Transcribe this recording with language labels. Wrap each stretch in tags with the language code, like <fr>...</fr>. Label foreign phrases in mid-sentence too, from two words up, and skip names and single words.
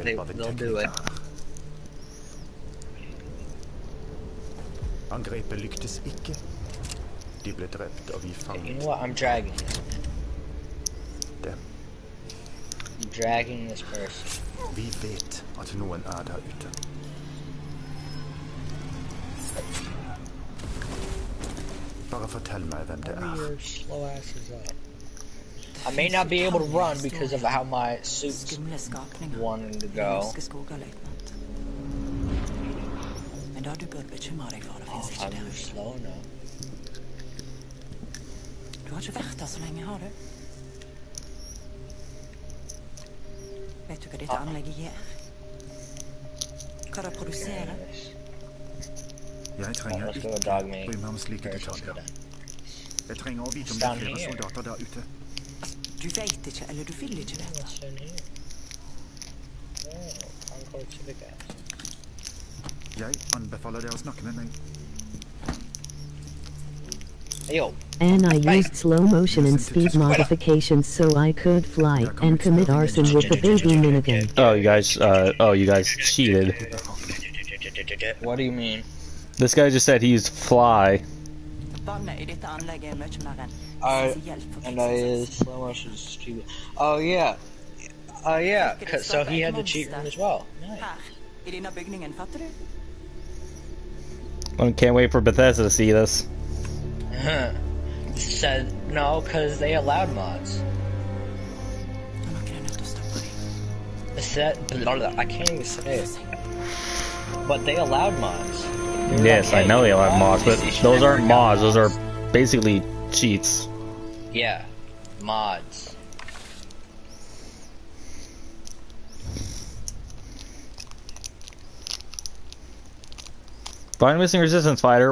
<en>They'll do it.</en> <no>Angrepet lyktes ikke. De ble drept og vi fanget.</no> <en>You know what? I'm dragging it. Dem. I'm dragging this person.</en> <no>Vi vet at noen der ute. Bare fortell meg hvem det</no> <en>Your slow asses up. I may not be able to run because of how my suit's wanting to go. Oh, I'm slow now.</en> <no>Du har ikke vært der så lenge, har du? Vet du hva ditt anlegg gjør? lettere å produsere. Jeg trenger</no> <en>Let's go</en> <no>ikke</no> <en>dog me.</en> <no>bry meg om slike</no> <en>First, let's go</en> <no>detaljer.</no> <en>down.</en> <no>Jeg trenger å vite om det</no> <en>Down</en> <no>er flere</no> <en>here.</en> <no>soldater der ute. Du vet ikke, eller du vil ikke vite.</no> <en>What's in here? Oh, Concord Civic Gas.</en> <no>Jeg anbefaler dere å snakke med meg.</no> <en>Hey, yo. And I used slow motion and speed modifications so I could fly and commit arson with the baby minigun. Oh, you guys cheated. What do you mean? This guy just said he used fly.</en> <no>Vannet I dette anlegget mye mer enn spesielt for</no> <en>And I is slow motion stupid. Oh yeah. Yeah. So he had the cheat room as well. Nice.</en> <no>Her, I denne bygningen, fatter du?</no> <en>I can't wait for Bethesda to see this. Said no, because they allowed mods.</en> <no>Nå er noen nødt til å stoppe deg.</no> <en>It said I can't even say it. But they allowed mods. They were Yes, like, I know hey, they allow mods, but you should those never aren't go mods. Those are basically cheats. Yeah, mods. Find missing resistance fighter.</en>